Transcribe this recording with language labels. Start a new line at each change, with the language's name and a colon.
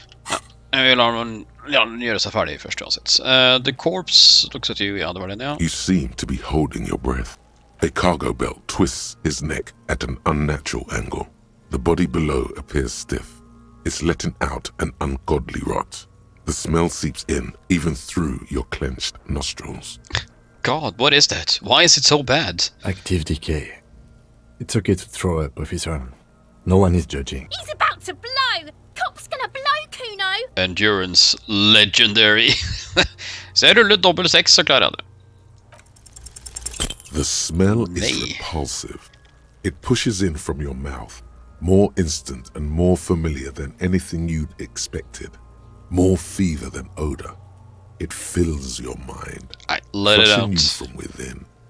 Norwegian: Ja, jeg vil la den gjøre seg ferdig først, uansett.
English: The corpse looks at you, ja, det var den, ja. You seem to be holding your breath. A cargo belt twists his neck at an unnatural angle. The body below appears stiff. It's letting out an ungodly rot. The smell seeps in, even through your clenched nostrils. God, what is that? Why is it so bad? Active decay. It's okay to throw up, officer. No one is judging. He's about to blow! Cop's gonna blow, Kuno! Endurance legendary.
Norwegian: Så jeg rullet dobbelt 6, så klarer jeg det.
English: The smell is
Norwegian: Nee.
English: repulsive. It pushes in from your mouth, more instant and more familiar than anything you'd expected. More fever than odor. It fills your mind, Nei, let it crushing you out. from within.